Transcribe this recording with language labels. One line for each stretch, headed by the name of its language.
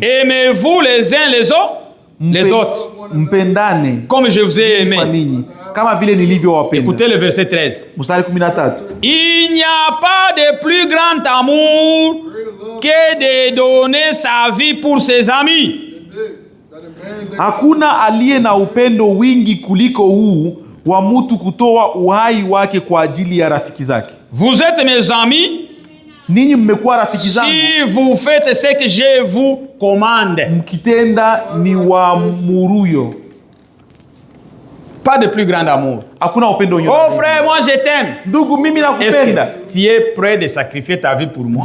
French: Aimez-vous les uns les autres.
Swahili: Mpendane
French: Comme je vous ai
Swahili: kwa
French: aimé.
Swahili: ninyi kama vile nilivyowapenda.
French: Écoutez le verset 13.
Swahili: Mstari 13.
French: Il n'y a pas de plus grand amour que de donner sa vie pour ses amis.
Swahili: Hakuna aliye na upendo wingi kuliko huu wa mtu kutoa uhai wake kwa ajili ya rafiki zake.
French: Vous êtes mes amis
Swahili: Ninyi mmekuwa rafiki zangu
French: si vous faites ce que je vous commande.
Swahili: mkitenda ni waamuruyo.
French: Pas de plus grand amour.
Swahili: Hakuna upendo wenye.
French: Oh frère, moi je t'aime.
Swahili: Ndugu, mimi
French: Est-ce
Swahili: nakupenda.
French: que tu es prêt de sacrifier ta vie pour moi?